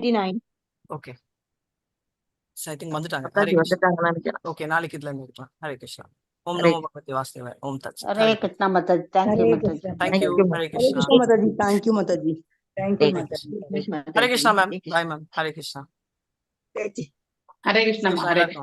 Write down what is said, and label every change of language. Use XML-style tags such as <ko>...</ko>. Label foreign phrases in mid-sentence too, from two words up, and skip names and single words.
<ta>99.</ta> <en>OK I think</en> <ta>வந்துட்டாங்க. ஹரே மாதாஜி கிருஷ்ணா. வந்துட்டாங்கன்னு நினைக்கிறேன். ஓகே, நாளைக்கு இதுல இருந்து இருக்கலாம். ஹரே கிருஷ்ணா. ஓம் ஹரே நமோ பகவதி வாசுதேவாய. ஓம் தத் சத். ஹரே கிருஷ்ணா மாதாஜி. தேங்க்யூ Hare மாதாஜி. Krishna. தேங்க்யூ. தேங்க்யூ ஹரே Hare கிருஷ்ணா. Krishna Mataji.</ta> <en>Thank you Mataji. Thank you</en> <ta>ஹரே Mataji. கிருஷ்ணா. ஹரே கிருஷ்ணா மேம்.</ta> <en>bye ma'am.</en> <ta>ஹரே கிருஷ்ணா. ஹரே கிருஷ்ணா ஹரே எல்லாருக்கும்</ta>